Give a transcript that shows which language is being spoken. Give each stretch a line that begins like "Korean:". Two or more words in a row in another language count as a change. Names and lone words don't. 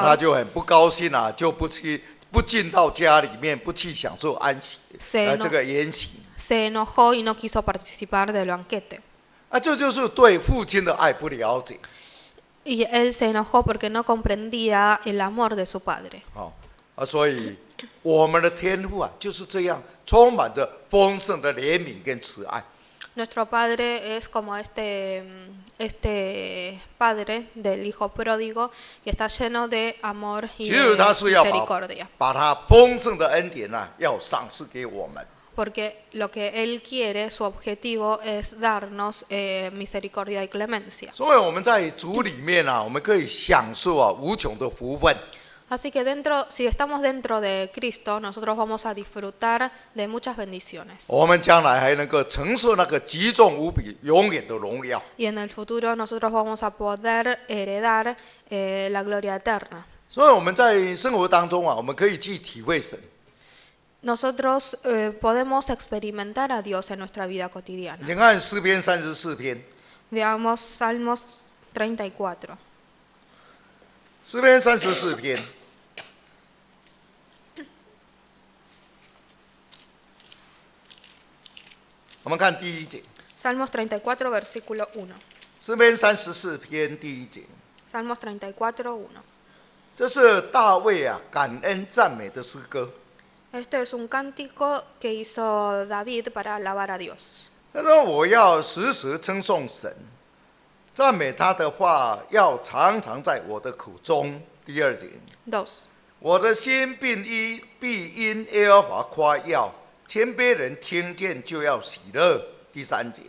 Chinese: 他就很不高兴就不进到家里面，不去享受安息这个筵席。
Spanish: se enojó y no quiso participar del banquete.
Chinese: 这就是对父亲的爱不了解。
Spanish: Y él se enojó porque no comprendía el amor de su padre.
Chinese: 所以我们的天父就是这样，充满着丰盛的怜悯跟慈爱。
Spanish: Nuestro padre es como este padre del hijo pródigo que está lleno de amor y
Chinese: 其实
Spanish: de
Chinese: 他是要
Spanish: misericordia.
Chinese: 把他丰盛的恩典要赏赐给我们。
Spanish: Porque lo que él quiere, su objetivo es darnos misericordia y clemencia.
Chinese: 所以我们在主里面我们可以享受无穷的福分。
Spanish: Así que si estamos dentro de Cristo, nosotros vamos a disfrutar de muchas bendiciones.
Chinese: 我们将来还能够承受那个极重无比、永远的荣耀。
Spanish: Y en el futuro nosotros vamos a poder heredar la gloria eterna.
Chinese: 所以我们在生活当中我们可以去体会神。
Spanish: Nosotros podemos experimentar a Dios en nuestra vida cotidiana.
Chinese: 你看诗篇34篇，
Spanish: Veamos Salmos 34.
Chinese: 诗篇34篇。 我们看第1节，
Spanish: Salmos 34, versículo 1.
Chinese: 诗篇34篇第1节。
Spanish: Salmos 34:1.
Chinese: 这是大卫啊感恩赞美的诗歌。
Spanish: Este es un cántico que hizo David para alabar a Dios.
Chinese: 他说：“我要时时称颂神，赞美他的话要常常在我的口中。” 第2节，
Spanish: 2.
Chinese: 我的心必因耶和华夸耀，谦卑人听见就要喜乐。第3节，